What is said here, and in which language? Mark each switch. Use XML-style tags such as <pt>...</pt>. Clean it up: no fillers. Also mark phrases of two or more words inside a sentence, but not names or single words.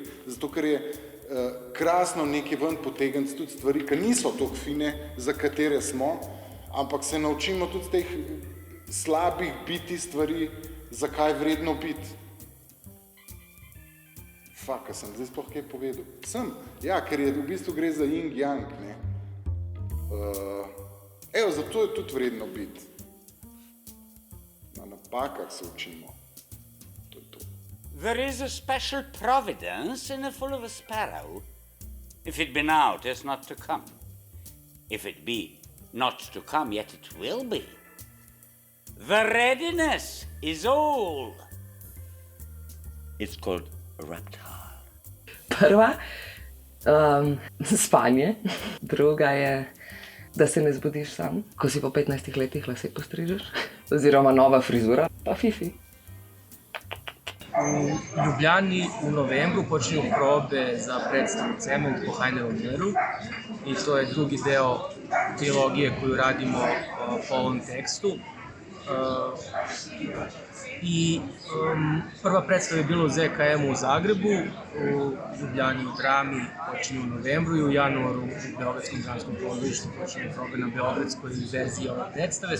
<sl>Zato, ker je krasno nekaj ven potegniti tudi stvari, ki niso toliko fine, za katere smo, ampak se naučimo tudi teh slabih biti stvari, zakaj je vredno biti. Fuck, sem zdaj sploh kaj povedal. Sem, ja, ker je v bistvu gre za yin-yang, ne. Evo, zato je tudi vredno biti. Na napakah se učimo.</sl> <en>There is a special providence in the full of a sparrow. If it be now, it is not to come. If it be not to come, yet it will be. The readiness is all. It's called a reptile.</en> <sl>Prva, spanje, druga je da se ne zbudiš sam, ko si po 15 letih lase postrižeš, oziroma nova frizura, pa fifi. V Ljubljani v novembru počnejo</sl> <sr>probe za predstavu Cement po Heiderogeru i to je drugi deo trilogije koju radimo po ovom tekstu. I prva predstava je bila u ZKM-u u Zagrebu, u Ljubljani u Drami počinju u novembru i u januaru u Beogradskom dramskom pozorištu počinju probe na beogradskoj verziji ove predstave.</sr>